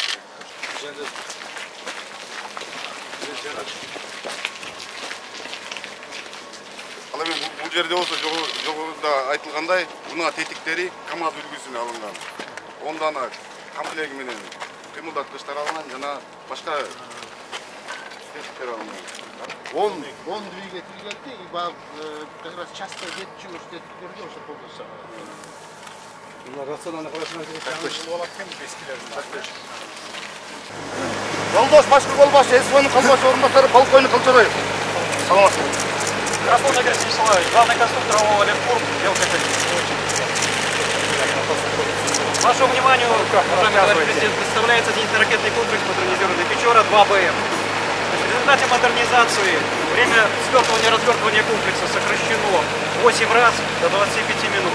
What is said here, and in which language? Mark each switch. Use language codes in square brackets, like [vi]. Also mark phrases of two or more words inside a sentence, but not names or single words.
[ky] Ал эми бул жерде болсо жогоруда айтылгандай, унаа тетиктери КамАЗ үлгүсүнө алынган. 10 дана комплеги менен кыймылдаткычтар алынган жана башка тетиктер алынган. 10 двигательдерди [ru] как раз часто [ky] жетчү тетиктерди ошо колдонушат. [ru] Рационально хорошо [ky] Жолдош башкы кол башчы СВНын калбашы орунбасары полковник Кылчабаев. Саламатсызбы. [ru] Расул Игорь Вячеславович, главный конструктор ООО «Ленфурм», Вашему вниманию, уважаемый товарищ президент, представляется зенитно-ракетный комплекс модернизированный «Печора-2БМ». В результате модернизации время свертывания и развертывания комплекса сокращено 8 раз до 25 минут.